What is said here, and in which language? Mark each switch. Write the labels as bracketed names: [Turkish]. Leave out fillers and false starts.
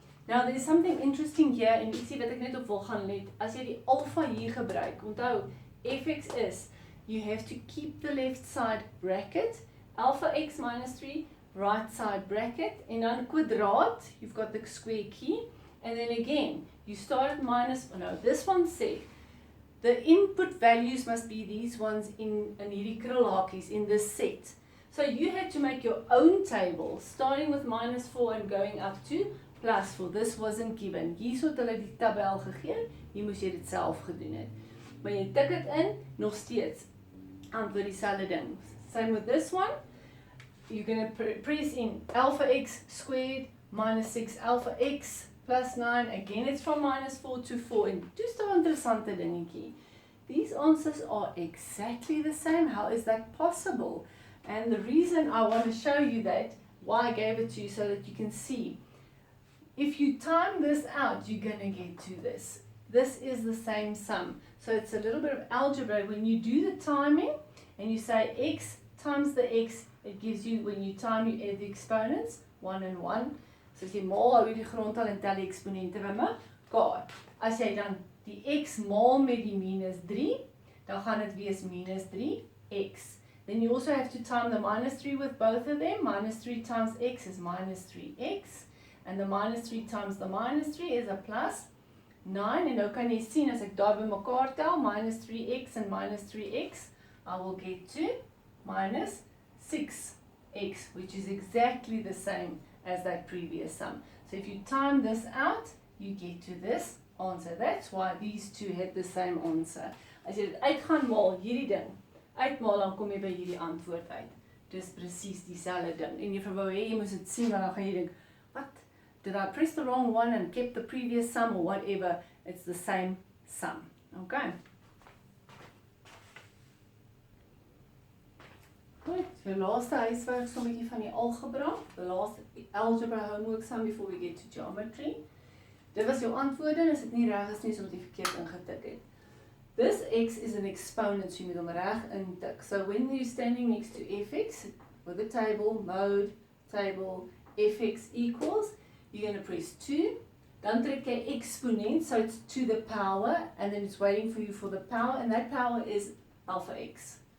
[English] Now there's something interesting here, [Afrikaans] en ek sê wat ek net op wil gaan let, as jy die alpha hier gebruik, onthou, [English] fx is, you have to keep the left side bracket, alpha x -3, right side bracket, [Afrikaans] en dan kwadraat, [English] you've got the square key, and then again, you start at this one said, the input values must be these ones [Afrikaans] in hierdie krulhakies [English] in this set. So you had to make your own table, starting with -4 and going up to +4. This wasn't given. [Afrikaans] Hierso het hulle die tabel gegee, hier moes jy dit self gedoen het. Maar jy tik dit in, nog steeds antwoord dieselfde ding. [English] Same with this one. You're going to press in alpha x squared -6 alpha x plus 9, again it's from -4 to 4, [Afrikaans] en toest daar 'n interessante dingetjie. [English] These answers are exactly the same. How is that possible? And the reason I want to show you that, why I gave it to you, so that you can see. If you time this out, you're going to get to this. This is the same sum. So it's a little bit of algebra. When you do the timing, and you say x times the x, it gives you, when you time, you add the exponents, 1 and 1. [Afrikaans] So as jy maal hou die grondtal en tel die eksponente by mekaar. As jy dan die x maal met die -3, dan gaan dit wees -3x. [English] Then you also have to time the -3 with both of them. -3 times x is -3x. And the -3 times the -3 is a plus 9, [Afrikaans] en nou kan jy sien as ek daar by mekaar tel, [English] minus 3x and minus 3x, I will get to minus 6x, which is exactly the same as that previous sum. So if you time this out, you get to this answer. That's why these two had the same answer. [Afrikaans] As jy dit uit gaan maal, hierdie ding, uitmaal, dan kom jy by hierdie antwoord uit. Dis presies dieselfde ding. En juffrou wou hê jy moes dit sien, want dan gaan jy dink, what? [English] Did I press the wrong one and kept the previous sum or whatever? It's the same sum. Okay. [Afrikaans] Goed, jou laaste huiswerk so 'n bietjie van die algebra. [English] The last algebra homework sum before we get to geometry. [Afrikaans] Dit was jou antwoorde, as dit nie reg is nie, so moet jy verkeerd ingetik het. [English] This x is an exponent, [Afrikaans] so jy moet hom reg intik. [English] So when you're standing next to fx, with the table, mode, table, fx equals, you're going to press 2, [Afrikaans] dan trek jy exponent, [English] so it's to the power, and then it's waiting for you for the power, and that power is alpha x.